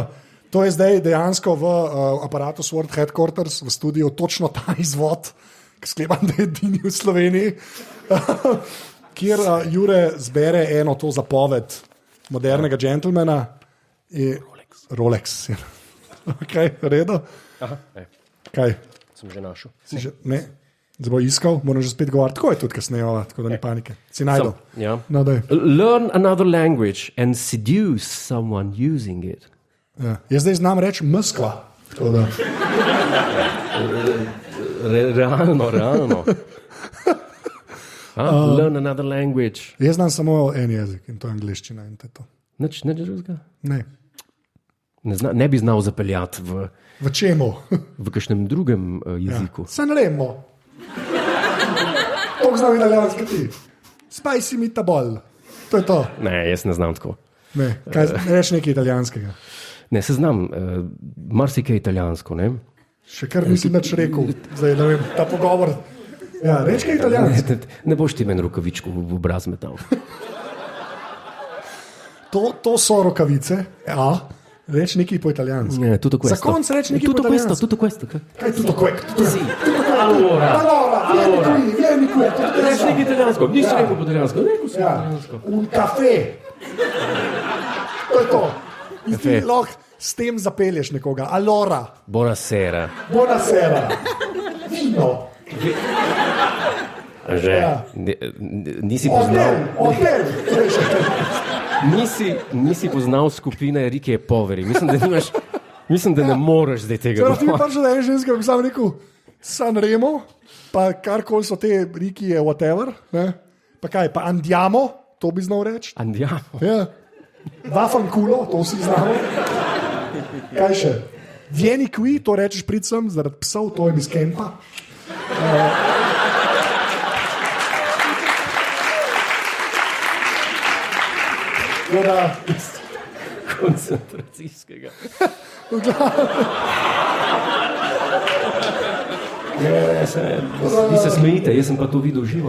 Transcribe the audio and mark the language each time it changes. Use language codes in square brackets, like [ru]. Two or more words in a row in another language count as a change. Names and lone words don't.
[sl] To je zdaj dejansko v aparatu Sword Headquarters, v studiu, točno ta izvod, ki sklepam, da je edini v Sloveniji, kjer Jure zbere eno to zapoved modernega gentlemana. [en] Rolex. Okay, redo. [sl] Kaj? Sem že našel. Ne, zdaj bo iskal, moram že spet govoriti. Tako je tudi kasneje, tako da ni panike. Si najdel. Yeah. No, [en] learn another language and seduce someone using it. [sl] Ja. Jaz zdaj znam reči Moskva. Realno. [en] Learn another language. [sl] Jaz znam samo en jezik in to je angliščina. Nič drugega? Ne. Ne bi znal zapeljati v čemu? V kakšnem drugem jeziku. Ja. Se ne vemo. To znam italijanski ti. [en] Spicy meatball. [sl] To je to. Ne, jaz ne znam tako. Ne, reči nekaj italijanskega. Ne, se znam, marsikaj italijansko, ne? Še kar nisi nič rekel, zdaj ne vem, ta pogovor. Ja, reči kaj italijansko. Ne boš ti meni rokavičko v obraz metal. To so rokavice, ja. Reči nekaj po italijansko. Ne, [it] tutto questo. [sl] Za konc reči nekaj po italijansko. [it] Tutto questo. [sl] Kaj je [it] tutto questo? Sì. Allora, vieni qui. [sl] Reči nekaj italijansko. Nisi rekel po italijansko. Rekel sem italijansko. [it] Un caffè. [sl] To je to. In ti lahko s tem zapelješ nekoga. Allora. Buonasera. Vino. Že. Nisi poznal. Hotel. Nisi poznal skupine Rike Poveri. Mislim, da ne moreš zdaj tega. Ti mi pač da je ženska, bi sam rekel Sanremo, pa karkoli so te Riki je whatever, ne? Pa kaj, pa andiamo, to bi znal reči. Andiamo. Ja. Vaffanculo, to vsi znamo. Kaj še? [it] Vieni qui, [sl] to rečeš pridcem, zaradi psov, to je iz kempa. Koncentracijskega. Vi se smejite, jaz sem pa to videl živo.